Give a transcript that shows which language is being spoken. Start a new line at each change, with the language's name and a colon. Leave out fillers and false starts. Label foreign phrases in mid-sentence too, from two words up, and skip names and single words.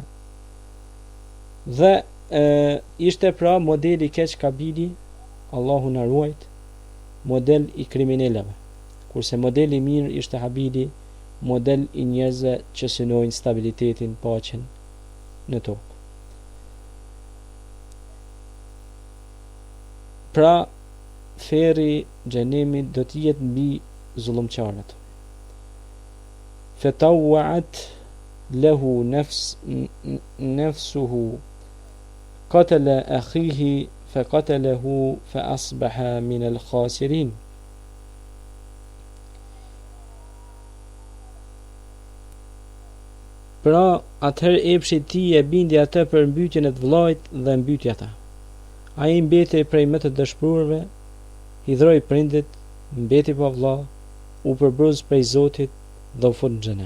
Albanian: Dhe ishte pra modeli keq Kabili, Allahu na ruajt, model i kriminalëve, kurse modeli i mirë ishte Habili, model i njerëzve që synojnë stabilitetin, paqen në tokë. Pra, ferri xhenemit do të jetë mbi zullumqarët.
Arabic: فطوعت له نفسه قتل أخيه فقتله فأصبح من الخاسرين.
Albanian: Pra, atëherë epshi ti e bindi atë për mbytjen e të vllajt dhe mbyti ata. Ai mbeti prej më të dëshpëruarve, hidhroi prindit, mbeti pa vlla, u përbruz prej Zotit dhe u fut në xhenem.